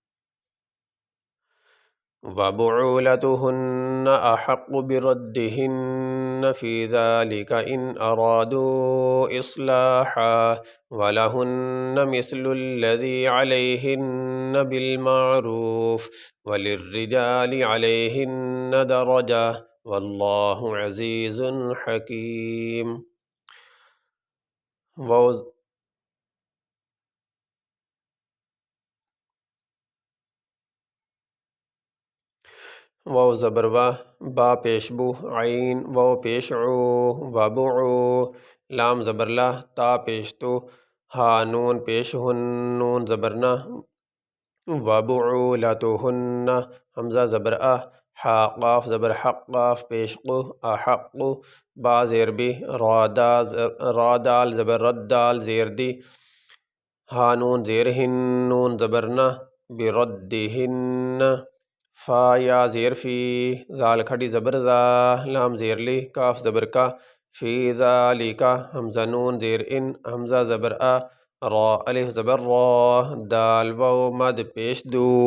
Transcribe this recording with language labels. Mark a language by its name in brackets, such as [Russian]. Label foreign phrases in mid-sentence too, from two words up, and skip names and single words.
[Arabic] وَبُعُولَتُهُنَّ أَحَقُّ بِرَدِّهِنَّ فِي ذَلِكَ إِنْ أَرَادُوا إِصْلَاحًا وَلَهُنَّ مِثْلُ الَّذِي عَلَيْهِنَّ بِالْمَعْرُوفِ وَلِلرِّجَالِ عَلَيْهِنَّ دَرَجَةٌ وَاللَّهُ عَزِيزٌ حَكِيمٌ. [Urdu] واو زبر و، با پیش بو، عین واو پیش عو، وبعو، لام زبر لا، تا پیش تو، ہا نون پیش ہن، نون زبر نا، وبعولتہن، حمزہ زبر ا، حا قاف زبر حق، قاف پیش قو، احق، با زیر بی، را دال زبر رد، دال زیر دی، ہا نون زیر ہن، نون زبر نا، بردہن، فا یا زیر فی، زال کھڑی زبر زا، لام زیر لی، کاف زبر کا، فی ذالک، حمزہ نون زیر ان، حمزہ زبر ا، را الف زبر را، دال واو مد پیش دو،